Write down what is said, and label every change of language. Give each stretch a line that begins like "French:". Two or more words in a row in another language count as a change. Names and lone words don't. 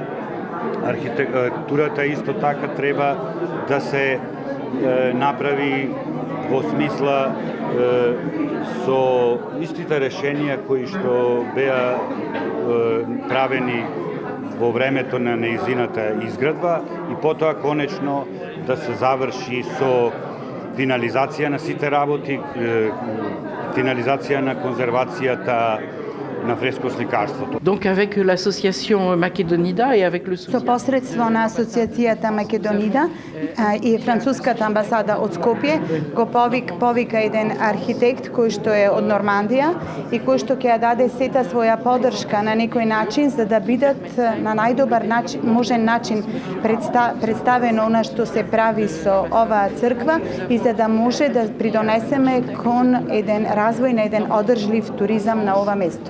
Macedonian: Архитектурата исто така треба да се направи во смисла со истите решенија кои што беа правени во времето на неизината изградба и потоа конечно да се заврши со финализација на сите работи, финализација на конзервацијата на фрескосликарството.
French: Donc avec l'association Makedonida et avec le
Macedonian: Со посредство на асоциацијата Македонида и француската амбасада од Скопје го повика еден архитект кој што е од Нормандија и кој што ќе ја даде сета своја поддршка на некој начин за да бидат на најдобар начин, можен начин представено она што се прави со оваа црква и за да може да придонесеме кон еден развој на еден одржлив туризам на ова место.